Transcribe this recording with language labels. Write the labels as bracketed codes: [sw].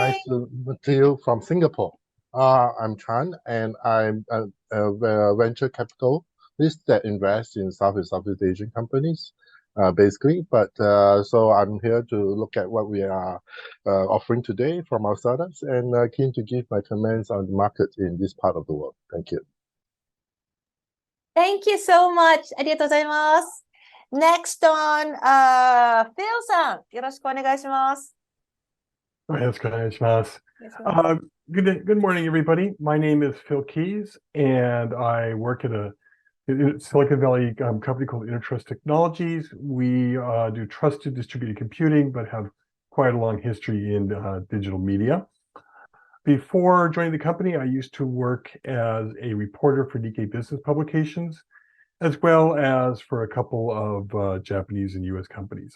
[en] Nice to meet you from Singapore. I'm Chan, and I'm a venture capitalist that invests in Southeast Asian companies, basically. But so I'm here to look at what we are offering today from our startups, and keen to give my comments on the market in this part of the world. Thank you. Thank you so much. [ja] ありがとうございます。 [en] Next on, [ja] Phil さん、よろしくお願いします。よろしくお願いします。 [en] Good morning, everybody. My name is Phil Keys, and I work at a Silicon Valley company called Intertrust Technologies. We do trusted distributed computing, but have quite a long history in digital media. Before joining the company, I used to work as a reporter for Nikkei Business Publications, as well as for a couple of Japanese and US companies.